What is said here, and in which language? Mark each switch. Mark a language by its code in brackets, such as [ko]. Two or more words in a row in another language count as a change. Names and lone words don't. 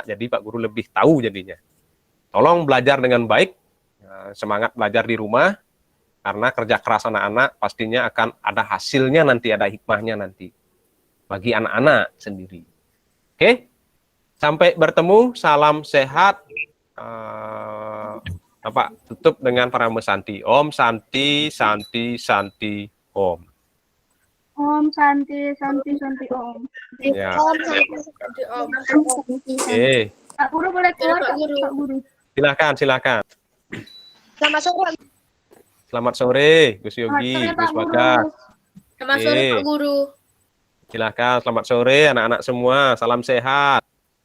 [id] Jadi Pak Guru lebih tahu jadinya. Tolong belajar dengan baik, semangat belajar di rumah. Karena kerja keras anak-anak pastinya akan ada hasilnya nanti, ada hikmahnya nanti bagi anak-anak sendiri. Oke, sampai bertemu, salam sehat. Bapak tutup dengan Parama Santi. [sa] Om Santi, Santi, Santi, Om. Om Santi, Santi, Santi Om. [id] Ya. Om. Oke, Pak Guru boleh keluar, Pak Guru. Pak Guru. silakan. Selamat sore. Selamat sore, Gus Yogi, Selamat sore, Pak Gus Guru. Bagas. Selamat sore Pak Guru. Silakan, selamat sore anak-anak semua. Salam sehat.